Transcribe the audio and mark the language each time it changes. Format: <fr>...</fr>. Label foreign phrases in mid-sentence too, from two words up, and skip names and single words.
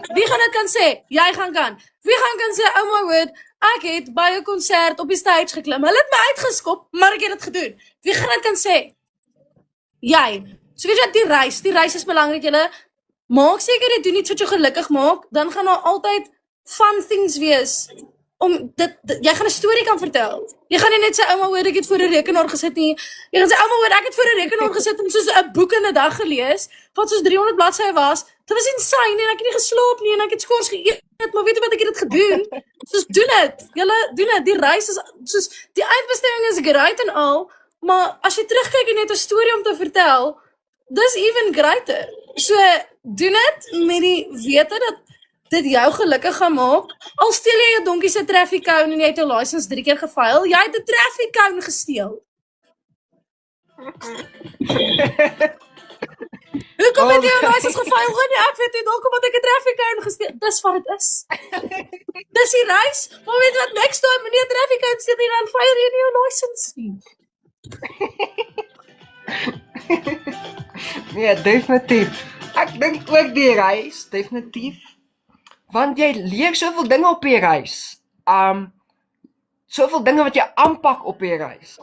<af>Wie gaan dit kan sê? Jy gaan kan. Wie gaan kan sê, ouma hoor, ek het by 'n konsert op die stage geklim. Hulle het my uitgeskop, maar ek het dit gedoen. Wie gaan dit kan sê? So weet jy, die reis is belangrik, julle. Maak seker dit doen iets wat jou gelukkig maak, dan gaan daar altyd</af> <en>fun things</en> <af>wees. Jy gaan 'n storie kan vertel. Jy gaan nie net sê ouma hoor ek het voor 'n rekenaar gesit nie. Jy gaan sê ouma hoor ek het voor 'n rekenaar gesit en soos 'n boek in 'n dag gelees wat soos 300 bladsye was. Dit was insane en ek het nie geslaap nie en ek het skors geëet, maar weet jy wat ek het dit gedoen? Soos doen dit. Julle doen dit. Die reis is soos die eindbestemming is great en al, maar as jy terugkyk en net 'n storie om te vertel, dis</af> <en>even greater.</en> <af>So doen dit met die wete dat dit jou gelukkig gaan maak. Al steel jy jou donkie se</af> <en>traffic cone</en> <af>en jy het jou license 3 keer gefile, jy het 'n</af> <en>traffic cone</en> <af>gesteel. Hoekom het jy jou license gefile? Nee, ek weet nie, dalk omdat ek 'n</af> <en>traffic cone</en> <af>gesteel. Dis wat dit is. Dis die reis. Maar weet wat,</af> <en>next time</en> <af>wanneer jy 'n</af> <en>traffic cone</en> <af>steel nie, dan file jy nie jou license nie. Nee, definitief. Ek dink ook die reis, definitief. Want jy leer soveel dinge op die reis. Soveel dinge wat jy aanpak op die reis.</af>